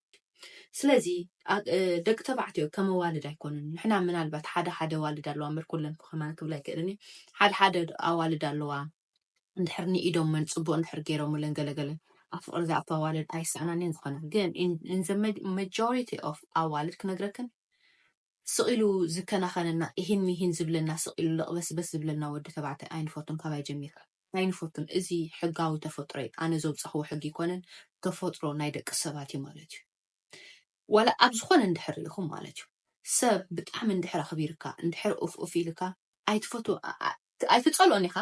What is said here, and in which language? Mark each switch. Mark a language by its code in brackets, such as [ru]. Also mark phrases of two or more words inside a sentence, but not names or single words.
[ti] ስለዚ ደቂ ተባዕትዮ ከም ኣዋልድ ኣይኮኑን ንሕና ምናልባት ሓደ ዋልድ ኣለዋ እምበር ኩለን ከማን ክብላ ኣይክእልኒ ሓደ ኣዋልድ ኣለዋ እንድሕር ንኢዶም መን ፅቡቅ እንድሕር ገይሮምለን ገለገለ ኣብ ፍቅሪ ዝኣትዋ ኣዋልድ ኣይሰኣናንን ዝኾና ግን [en] in the majority of [ti] ኣዋልድ ክነግረክን ስቂሉ ዝከናኸነና ይህን ዝብለና ስቂሉ ልቕበስበስ ዝብለና ወዲ ተባዕታይ ኣይንፈቱን ካባይ ጀሚርካ ኣይንፈቱን እዚ ሕጋዊ ተፈጥሮ ኣነ ዘብፅሕዎ ሕጊ ይኮነን ተፈጥሮ ናይ ደቂ ሰባት እዩ ማለት እዩ ወላ ኣብ ዝኾነ እንድሕር ኢኹም ማለት እዩ ሰብ ብጣዕሚ እንድሕር ኣኽቢርካ እንድሕር ኡፍ ኢልካ ኣይትፈቱ ኣይትፀልኦን ኢኻ